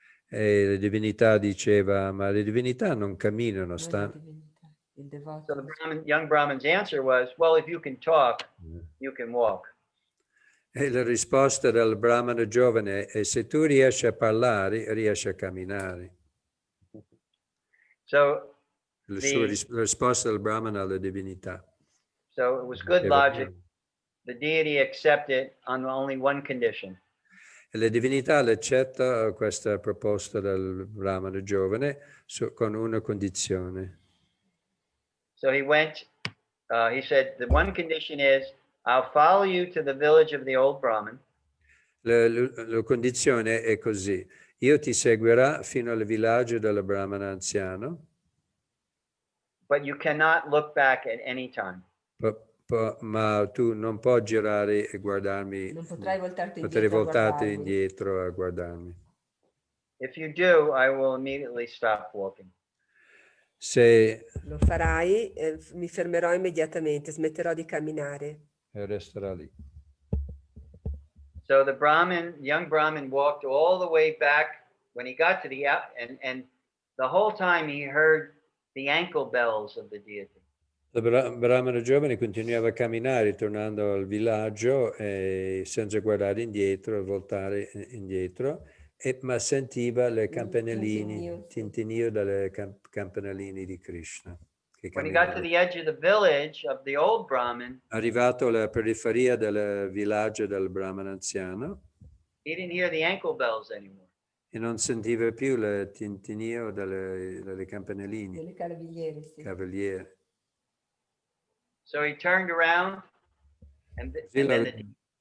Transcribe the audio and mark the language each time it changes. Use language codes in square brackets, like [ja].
[it] E la divinità diceva, ma le divinità non camminano, stanno. [en] So the young Brahmin's answer was, well, if you can talk, you can walk. [it] E la risposta del brahmana giovane è, se tu riesci a parlare, riesci a camminare. [en] So [it] La risposta del brahmana alla divinità. [en] So it was good logic. The deity accepted on only one condition. [it] E la divinità accetta questa proposta del Brahmana giovane con una condizione. [en] So he went, he said, the one condition is, I'll follow you to the village of the old Brahmin. [it] La condizione è così: io ti seguirò fino al villaggio del Brahmana anziano, [en] but you cannot look back at any time. [it] ma tu non puoi girare e guardarmi, Non potrai voltarti potrei indietro a voltarti guardarmi. indietro a guardarmi. [en] If you do, I will immediately stop walking. [it] Se Lo farai, mi fermerò immediatamente, smetterò di camminare. resterà lì. [en] So the young Brahmin walked all the way back. When he got to the and the whole time he heard the ankle bells of the deity. [it] Il Brahmana giovane continuava a camminare tornando al villaggio senza guardare indietro e voltare indietro, ma sentiva le campanelline, il tintinnio delle campanelline di Krishna. [en] When he got to the edge of the village of the old Brahmin, [it] arrivato alla periferia del villaggio del Brahmana anziano, [en] he didn't hear the ankle bells anymore. [it] E non sentiva più il tintinnio delle campanelline. Delle cavaliere, sì. Cavaliere. [en] So he turned around and then